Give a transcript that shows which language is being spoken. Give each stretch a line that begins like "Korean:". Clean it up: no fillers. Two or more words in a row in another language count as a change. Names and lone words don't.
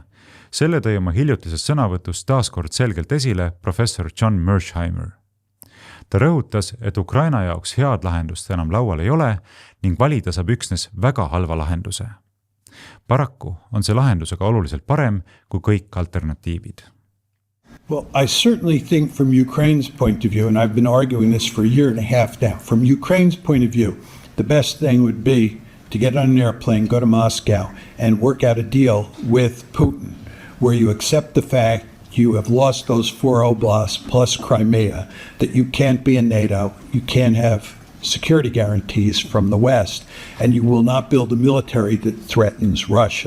Estonian: Selle tõi oma hiljutises sõnavõtus taaskord selgelt esile professor John Mersheimer. Ta rõhutas, et Ukraina jaoks head lahendust enam laual ei ole ning valida saab üksnes väga halva lahenduse. Paraku on see lahendusega oluliselt parem kui kõik alternatiivid.
English: Well, I certainly think from Ukraine's point of view, and I've been arguing this for a year and a half now, from Ukraine's point of view, the best thing would be to get on an airplane, go to Moscow, and work out a deal with Putin, where you accept the fact you have lost those 4 oblasts plus Crimea, that you can't be in NATO, you can't have security guarantees from the West, and you will not build a military that threatens Russia.